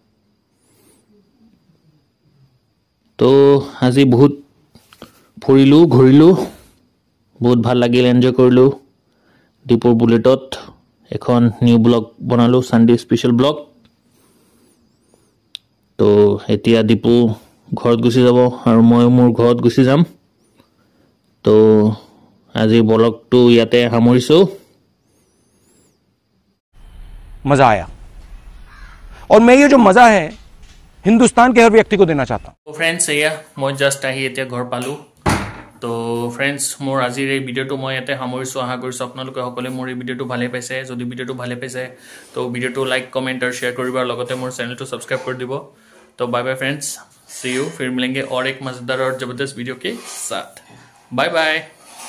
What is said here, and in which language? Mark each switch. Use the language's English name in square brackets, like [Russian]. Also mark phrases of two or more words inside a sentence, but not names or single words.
[Assamese] তো আজি বহুত ফুৰিলোঁ ঘূৰিলোঁ বহুত ভাল লাগিল এনজয় কৰিলোঁ ডিপুৰ বুলেটত এখন [English] new vlog [Assamese] বনালোঁ [English] Sunday special vlog [Assamese] তো এতিয়া ডিপু ঘৰত গুচি যাব আৰু মই মোৰ ঘৰত গুচি যাম তো আজি ব্লগটো ইয়াতে সামৰিছোঁ [Hindi] मजा आया और मैं ये जो मजा है हिंदुस्तान के हर व्यक्ति को देना चाहता हूँ तो फ्रेंड्स एया मैं जस्ट [Assamese] आহি এতিয়া ঘৰ পালোঁ তো ফ্ৰেণ্ডছ মোৰ আজিৰ এই ভিডিঅ'টো মই ইয়াতে সামৰিছোঁ আশা কৰিছোঁ আপোনালোকে সকলোৱে মোৰ এই ভিডিঅ'টো ভালে পাইছে যদি ভিডিঅ'টো ভালে পাইছে তো ভিডিঅ'টো লাইক কমেণ্ট আৰু শ্বেয়াৰ কৰিব আৰু লগতে মোৰ চেনেলটো ছাবস্ক্ৰাইব কৰি দিব [Hindi] तो बाय बाय फ्रेंड्स सी यू फिर मिलेंगे और एक मज़ेदार और ज़बरदस्त वीडियो के साथ बाय बाय